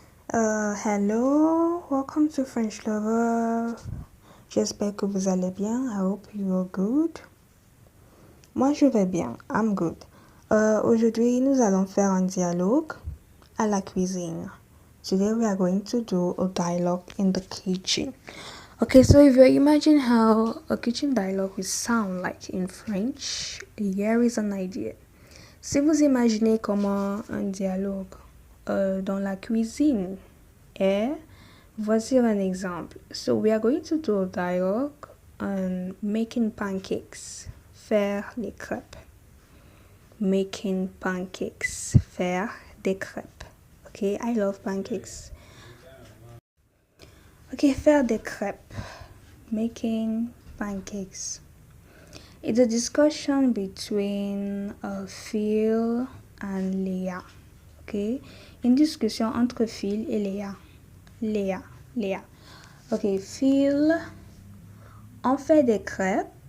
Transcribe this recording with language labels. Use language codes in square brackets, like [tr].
[en] Hello, welcome to French Lover. [fr] J'espère que vous allez bien. [en] I hope you are good. [fr] Moi, je vais bien. [en] I'm good. [fr] Aujourd'hui, nous allons faire un dialogue à la cuisine. [en] Today, we are going to do a dialogue in the kitchen. Okay, so if you imagine how a kitchen dialogue will sound like in French, here is an idea. [fr] Si vous imaginez comment un dialogue dans la cuisine est, voici un exemple. [en] So we are going to do a dialogue on making pancakes, [fr] faire les crêpes. [en] Making pancakes, [fr] faire des crêpes. [en] Okay, I love pancakes. [fr] Okay, faire des crêpes, [en] making pancakes. It's a discussion between Phil and Léa. [fr] Okay, une discussion entre Phil et Léa. Léa. Okay, Phil, on fait des crêpes.